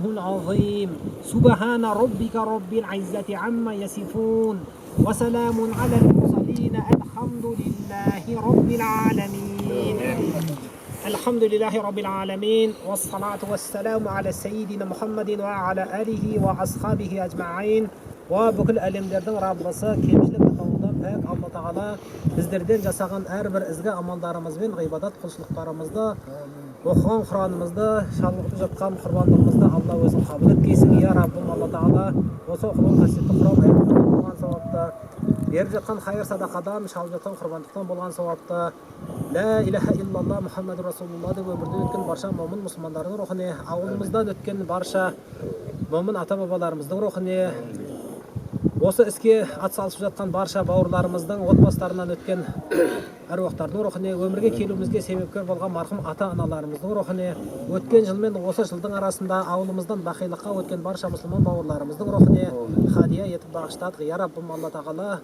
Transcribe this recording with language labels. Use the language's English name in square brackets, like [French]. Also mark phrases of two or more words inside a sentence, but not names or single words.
[Arabic] العظيم سبحان ربك رب العزة عما يصفون وسلام على المرسلين الحمد لله رب العالمين الحمد لله رب العالمين والصلاة والسلام على سيدنا محمد وعلى آله وأصحابه أجمعين [Kazakh] وبكل ألمدردن ربысы кемшілік атауында пәк Алла Тағала біздерден жасаған әрбір ізгі амалдарымызбен ғибадат құлшылықтарымызды оқыған Құранымызды шалғытып жатқан құрбандығымызды Алла өзің қабыл еткейсін я Раббым Алла Тағала осы оқылған қасиетті Құран аяттардан болған сауапты беріп жатқан хайыр садақадан шалып жатқан құрбандықтан болған сауапты [Arabic] لا إله إلا الله محمد رسول الله [Kazakh] деп өмірде өткен барша момын мұсылмандардың рухіне ауылымыздан өткен барша момын ата бабаларымыздың рухіне осы іске атсалысып жатқан барша бауырларымыздың отбасыларынан өткен әруақтардың рухіне өмірге келуімізге себепкер болған марқұм ата аналарымыздың рухіне өткен жыл мен осы жылдың арасында ауылымыздан бақилыққа өткен барша мұсылман бауырларымыздың рухіне хадия етіп бағыштадық я Раббым Алла Тағала